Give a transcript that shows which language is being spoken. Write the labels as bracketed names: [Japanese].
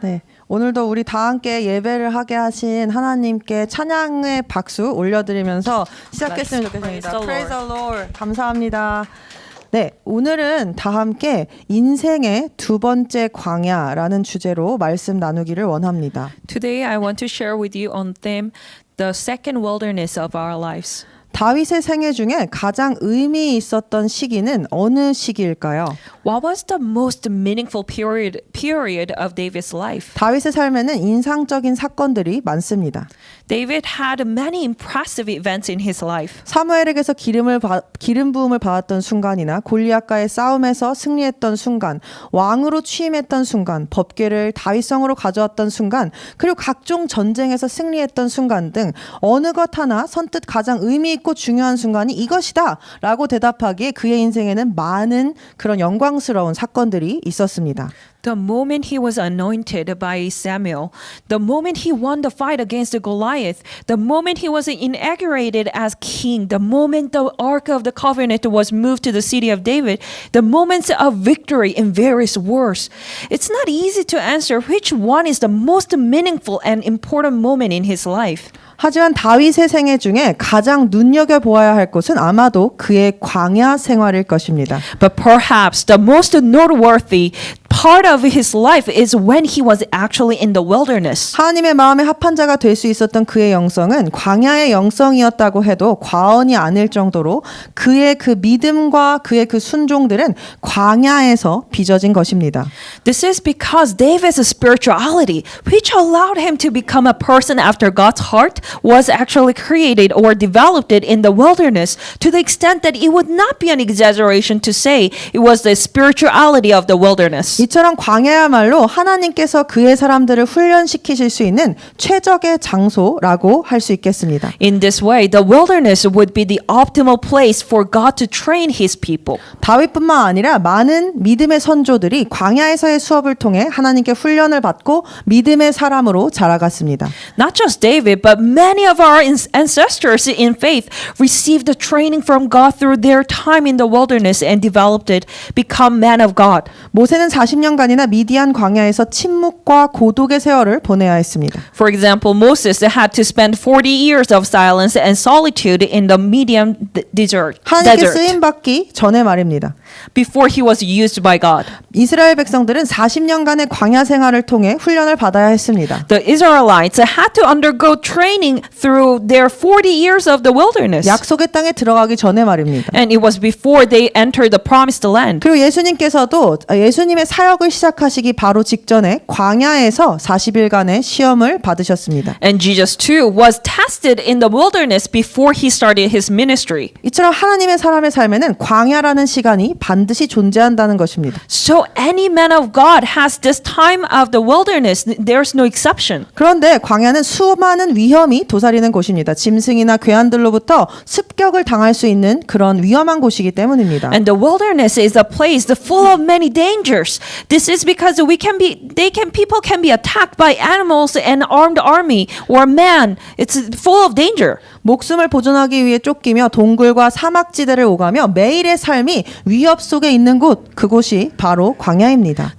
[Korean] 네, 오늘도 우리 다 함께 예배를 하게 하신 하나님께 찬양의 박수 올려드리면서 시작했으면 좋겠습니다. [English] Praise the Lord. [Korean] 감사합니다. 네, 오늘은 다 함께 인생의 두 번째 광야라는 주제로 말씀 나누기를 원합니다. [English] Today I want to share with you on theme the second wilderness of our lives. [Korean] 다윗의 생애 중에 가장 의미 있었던 시기는 어느 시기일까요? [English] What was the most meaningful period of David's life? [Korean] 다윗의 삶에는 인상적인 사건들이 많습니다. [English] David had many impressive events in his life. [Korean] 사무엘에게서 기름 부음을 받았던 순간이나 골리앗과의 싸움에서 승리했던 순간, 왕으로 취임했던 순간, 법궤를 다윗성으로 가져왔던 순간, 그리고 각종 전쟁에서 승리했던 순간 등 어느 것 하나 선뜻 가장 의미 있고 중요한 순간이 이것이다 라고 대답하기에 그의 인생에는 많은 그런 영광스러운 사건들이 있었습니다. [English] The moment he was anointed by Samuel, the moment he won the fight against Goliath, the moment he was inaugurated as king, the moment the Ark of the Covenant was moved to the city of David, the moments of victory in various wars. It's not easy to answer which one is the most meaningful and important moment in his life. [Korean] 하지만 다윗의 생애 중에 가장 눈여겨보아야 할 것은 아마도 그의 광야 생활일 것입니다. [English] But perhaps the most noteworthy part of his life is when he was actually in the wilderness. [Korean] 하나님의 마음에 합한 자가 될 수 있었던 그의 영성은 광야의 영성이었다고 해도 과언이 아닐 정도로 그의 그 믿음과 그의 그 순종들은 광야에서 빚어진 것입니다. [English] This is because David's spirituality, which allowed him to become a person after God's heart, was actually created or developed it in the wilderness to the extent that it would not be an exaggeration to say it was the spirituality of the wilderness. [Korean] 이처럼 광야야말로 하나님께서 그의 사람들을 훈련시키실 수 있는 최적의 장소라고 할 수 있겠습니다. [English] In this way, the wilderness would be the optimal place for God to train his people. [Korean] 다윗뿐만 아니라 많은 믿음의 선조들이 광야에서의 수업을 통해 하나님께 훈련을 받고 믿음의 사람으로 자라갔습니다. [English] Not just David, but many of our ancestors in faith received the training from God through their time in the wilderness and developed it, become men of God. [Korean] 모세는 40년간이나 미디안 광야에서 침묵과 고독의 세월을 보내야 했습니다. [English] For example, Moses had to spend 40 years of silence and solitude in the Midian desert [Korean] 하나님께 쓰임 받기 전에 말입니다. [English] before he was used by God. [Korean] 이스라엘 백성들은 40년간의 광야 생활을 통해 훈련을 받아야 했습니다. [English] The Israelites had to undergo training through their 40 years of the wilderness. [Korean] 약속의 땅에 들어가기 전에 말입니다. [English] And it was before they entered the promised land. [Korean] 그리고 예수님께서도 예수님의 사역을 시작하시기 바로 직전에 광야에서 40일간의 시험을 받으셨습니다. [English] And Jesus too was tested in the wilderness before he started his ministry. [Korean] 이처럼 하나님의 사람의 삶에는 광야라는 시간이 반드시 존재한다는 것입니다. [English] So any man of God has this time of the wilderness. There's no exception. [Korean] 그런데 광야는 수많은 위험이 도사리는 곳입니다. 짐승이나 괴한들로부터 습격을 당할 수 있는 그런 위험한 곳이기 때문입니다. [English] And the wilderness is a place full of many dangers. This is because people can be attacked by animals and armed army or man. It's full of danger. [Korean] 목숨을 보존하기 위해 쫓기며 동굴과 사막지대를 오가며 매일의 삶이 위협 속에 있는 곳, 그곳이 바로 광야입니다.